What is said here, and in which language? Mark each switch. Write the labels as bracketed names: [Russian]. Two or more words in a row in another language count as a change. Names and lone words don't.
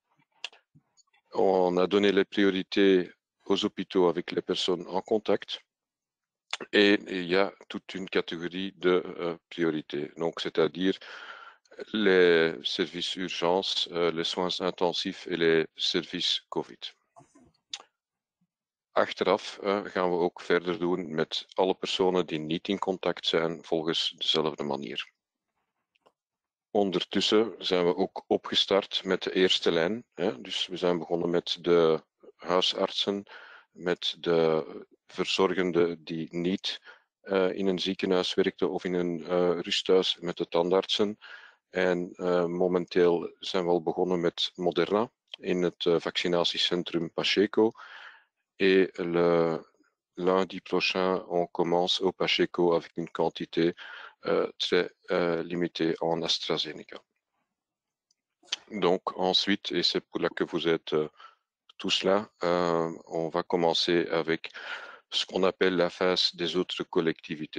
[French] On a donné les priorités aux hôpitaux avec les personnes en contact. Et il y a toute une catégorie de priorités, donc c'est-à-dire les services urgences, les soins intensifs et les services COVID. [Dutch] Achteraf gaan we ook verder doen met alle personen die niet in contact zijn volgens dezelfde manier. Ondertussen zijn we ook opgestart met de eerste lijn. Dus we zijn begonnen met de huisartsen, met de verzorgenden die niet in een ziekenhuis werkten of in een rusthuis, met de tandartsen. En momenteel zijn we al begonnen met Moderna in het vaccinatiecentrum Pacheco. [French] Et le lundi prochain, on commence au Pacheco avec une quantité très limitée en AstraZeneca. Donc ensuite, et c'est pour là que vous êtes tous là, on va commencer avec ce qu'on appelle la phase des autres collectivités.